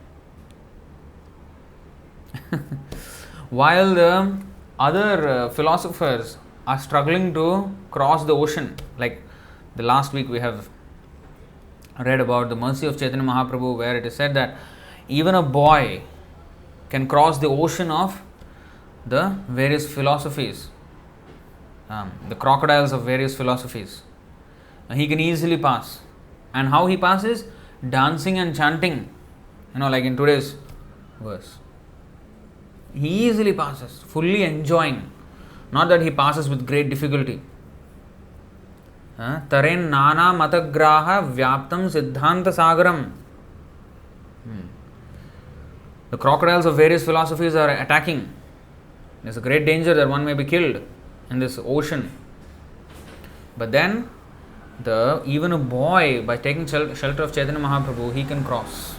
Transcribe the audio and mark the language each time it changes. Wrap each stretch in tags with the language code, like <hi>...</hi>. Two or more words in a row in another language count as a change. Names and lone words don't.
<en>While the other philosophers are struggling to cross the ocean, like the last week we have read about the mercy of Chaitanya Mahaprabhu, where it is said that even a boy can cross the ocean of the various philosophies, the crocodiles of various philosophies. He can easily pass. And how he passes? Dancing and chanting, like in today's verse. He easily passes, fully enjoying. Not that he passes with great difficulty.</en> <sa>तरेन् नाना मतग्राह व्याप्तं सिद्धान्त सागरम्.</sa> <en>The crocodiles of various philosophies are attacking. There's a great danger that one may be killed in this ocean. But then, even a boy, by taking shelter of Chaitanya Mahaprabhu, he can cross.</en>